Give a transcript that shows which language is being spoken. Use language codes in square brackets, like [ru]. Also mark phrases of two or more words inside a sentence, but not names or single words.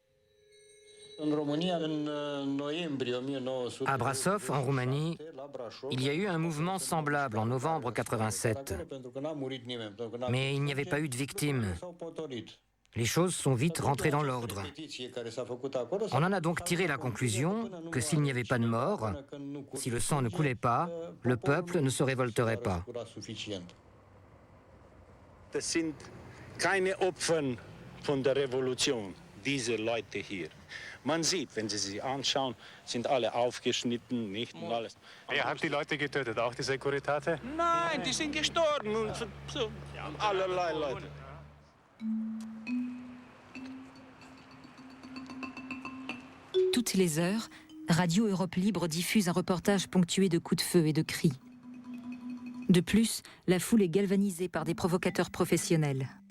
[fr] À Brașov, en Roumanie, il y a eu un mouvement semblable en novembre 87. Mais il n'y avait pas eu de victimes. Les choses sont vite rentrées dans l'ordre. On en a donc tiré la conclusion que s'il n'y avait pas de mort, si le sang ne coulait pas, le peuple ne se révolterait pas. [de] Man sieht, wenn Sie sich anschauen, sind alle aufgeschnitten, nicht und alles. Ihr habt die Leute getötet, auch die Securitate? Nein, die sind gestorben und so, allerlei Leute. [fr] Toutes les heures, Radio Europe Libre diffuse un reportage ponctué de coups de feu et de cris. De plus, la foule est galvanisée par des provocateurs professionnels.